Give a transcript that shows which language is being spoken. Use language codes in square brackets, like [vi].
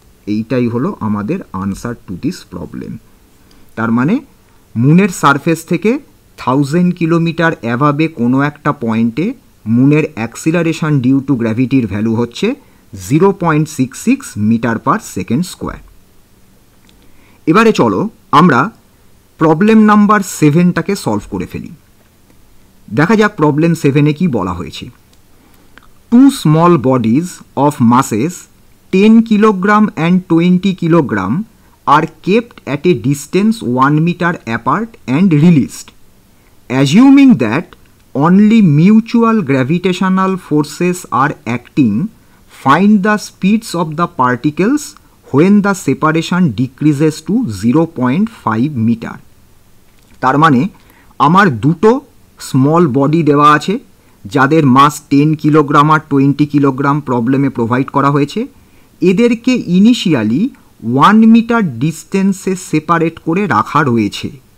[bn] এইটাই হলো আমাদের আনসার টু দিস প্রবলেম। তার মানে মুনের সারফেস থেকে 1000 কিলোমিটার অ্যাভাবে কোনো একটা পয়েন্টে মুনের অ্যাক্সিলারেশন ডিউ টু গ্র্যাভিটির ভ্যালু হচ্ছে 0.66 মিটার পার সেকেন্ড স্কোয়ার। এবারে চলো আমরা প্রবলেম নাম্বার 7টাকে সলভ করে ফেলি। দেখা যাক প্রবলেম 7-এ কি বলা হয়েছে। [en] 2 small bodies of masses 10 kilogram and 20 kilogram are kept at a distance 1 meter apart and released. Assuming that only mutual gravitational forces are acting, find the speeds of the particles when the separation decreases to 0.5 meter. [bn] তার মানে আমার দুটো small body দেওয়া আছে যাদের মাস 10 kilogram আর 20 kilogram প্রবলেমে provide করা হয়েছে। এদেরকে ইনিশিয়ালি 1 মিটার ডিস্টেন্সে সেপারেট করে রাখা রয়েছে।